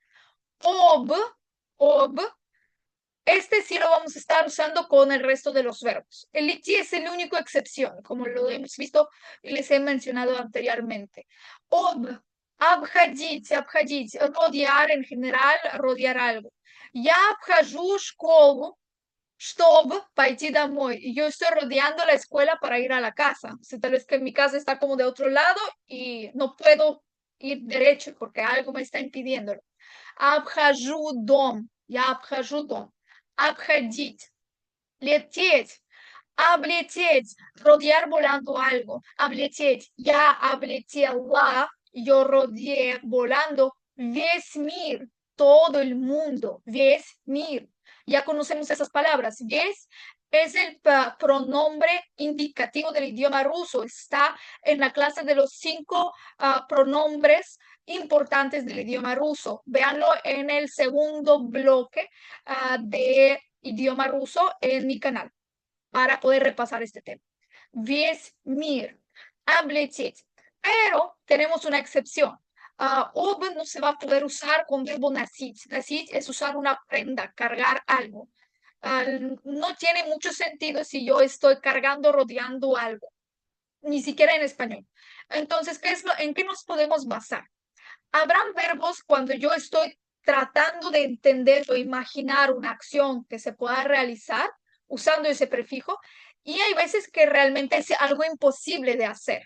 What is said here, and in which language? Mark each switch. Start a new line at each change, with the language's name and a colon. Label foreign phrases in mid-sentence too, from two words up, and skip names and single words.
Spanish: Ob, este sí lo vamos a estar usando con el resto de los verbos. El iti es el único excepción, como lo hemos visto y les he mencionado anteriormente. Ob, обходить, rodear en general, rodear algo.
Russian: Я обхожу школу, Чтобы пойти домой.
Spanish: Y yo estoy rodeando la escuela para ir a la casa. O sea, tal vez que mi casa está como de otro lado y no puedo ir derecho porque algo me está impidiéndolo.
Russian: Обхожу дом. Я обхожу дом. Обходить. Лететь. Облететь.
Spanish: Rodear volando algo.
Russian: Облететь. Я облетела.
Spanish: Yo rodeé volando.
Russian: Весь мир.
Spanish: Todo el mundo.
Russian: Весь мир.
Spanish: Ya conocemos esas palabras. Весь es el pronombre indicativo del idioma ruso. Está en la clase de los 5 pronombres importantes del idioma ruso. Véanlo en el segundo bloque de idioma ruso en mi canal para poder repasar este tema.
Russian: Весь мир. Облететь.
Spanish: Pero tenemos una excepción. Об no se va a poder usar con verbo носить. Носить es usar una prenda, cargar algo. No tiene mucho sentido si yo estoy cargando, rodeando algo, ni siquiera en español. Entonces, ¿en qué nos podemos basar? Habrán verbos cuando yo estoy tratando de entender o imaginar una acción que se pueda realizar usando ese prefijo, y hay veces que realmente es algo imposible de hacer.